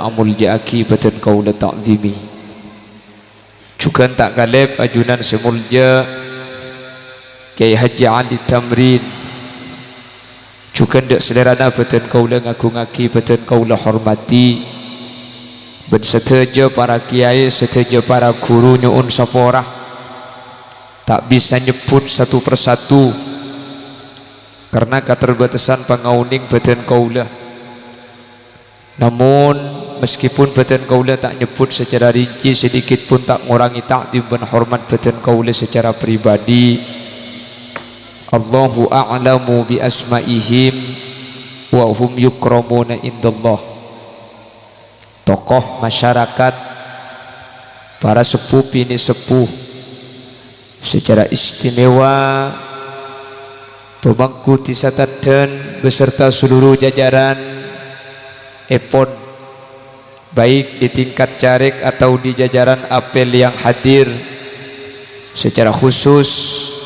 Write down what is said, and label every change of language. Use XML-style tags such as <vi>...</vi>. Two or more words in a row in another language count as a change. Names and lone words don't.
<mad>amul jaki beten kaula ta'zimi juga tak kaleb ajunan semulja Kiai Haji Ali Tamrin juga ndak selerana beten kaula ngaku-ngaki beten kaula hormati ben seteja para kiai seteja para guru nyuun saporah tak bisa nyebut satu persatu</mad> <id>karena keterbatasan</id> <mad>pangauning beten kaula</mad> <id>namun meskipun beten kaula tak nyebut secara rinci sedikit pun tak ngurangi takdim dan hormat beten kaula secara pribadi</id> <ar>Allahu a'lamu bi asma'ihim wa hum yukramuna indallah</ar> <id>tokoh masyarakat para sepuh bini sepuh secara istimewa pemangku tisatadan beserta seluruh jajaran epon baik di tingkat carik atau di jajaran apel yang hadir secara khusus</id>